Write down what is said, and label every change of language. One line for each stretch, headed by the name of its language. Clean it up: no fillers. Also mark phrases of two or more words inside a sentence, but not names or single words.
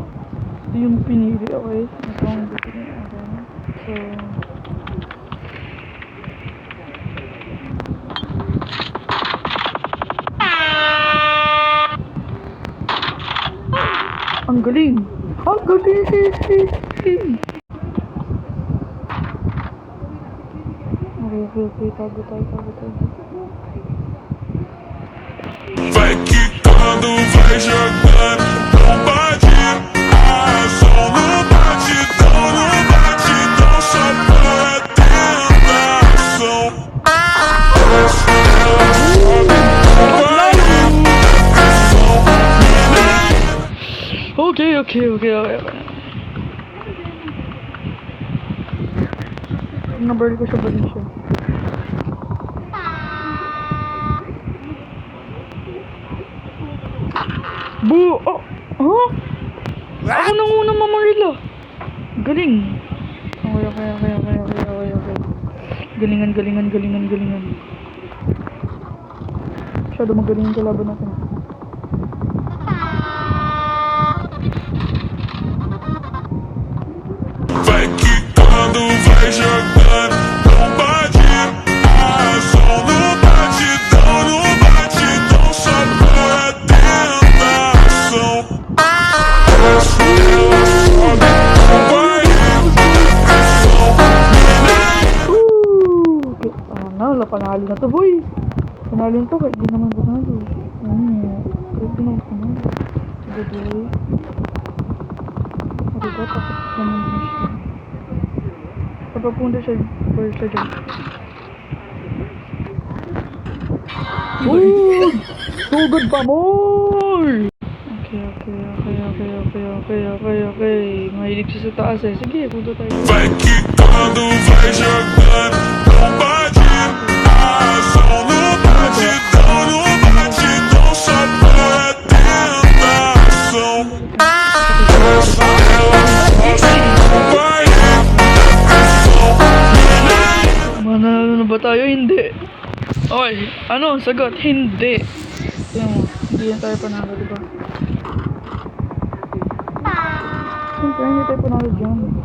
Filipino: Okay. Ito ang gusto niya. So, ang galing! Okay, tago tayo.
Portuguese: Vai quicando, vai jogando, não bate. Som no batidão, só pra tentação.
Filipino: Okay. Number ko siya ba rin siya? Boo! Oh! Huh? Ako nang una mamarila. Galing. Okay. Galingan. Masyado magaling yung kalaban natin.
Portuguese: Vai quicando, vai jogando, não bate. Som no batidão, só pra tentação.
Filipino: Okay. Wala, panalo na to boy. Panalo na to, kahit di naman panalo. Kahit di naman panalo. Sige boy. Takot naman din siya. Papapunta siya dyan. Sugod pa more! Okay. Mahilig siya sa taas eh. Sige, punta tayo.
Portuguese: Vai quicando, vai jogando, não bate. Som no batidão, só pra tentação.
Filipino: Manalo na ba tayo? Hindi. Oy, ano? Sagot? Hindi. Hindi yan tayo panalo, diba? Siyempre, hindi tayo panalo dyan.